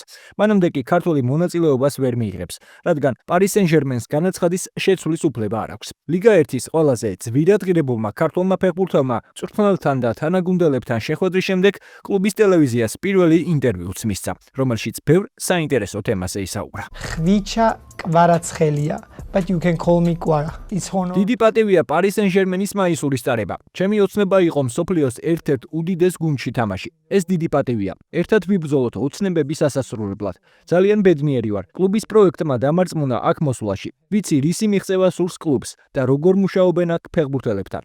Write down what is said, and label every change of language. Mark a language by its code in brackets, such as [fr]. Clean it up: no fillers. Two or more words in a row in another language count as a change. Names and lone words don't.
[ka] მანამდე კი ქართველი მონაწილეობას ვერ მიიღებს, რადგან Paris Saint-Germain-ს განაცხადის შეცვლის უფლება არ აქვს. ლიგა 1-ის ყველაზე ძვირად ღირებულმა ქართველმა ფეხბურთელმა მწვრთნელთან და თანაგუნდელებთან შეხვედრის შემდეგ კლუბის ტელევიზიას პირველი ინტერვიუც მისცა, რომელშიც ბევრ საინტერესო თემაზე ისაუბრა. ხვიჩა კვარაცხელია, [en] but you can call me Quara. It's honor. [ka] დიდი პატივია Paris Saint-Germain-ის მაისურის წარება. ჩემი ოცნება იყო მსოფლიოს ერთ-ერთ უდიდეს გუნდში თამაში. ეს დიდი პატივია. ერთად ვიბრძოლოთ ოცნებების ასასრულებლად. ძალიან ბედნიერი ვარ. კლუბის პროექტმა დამარწმუნა აქ მოსვლაში. ვიცი რისი მიღწევა სურს კლუბს და როგორ მუშაობენ აქ ფეხბურთელებთან.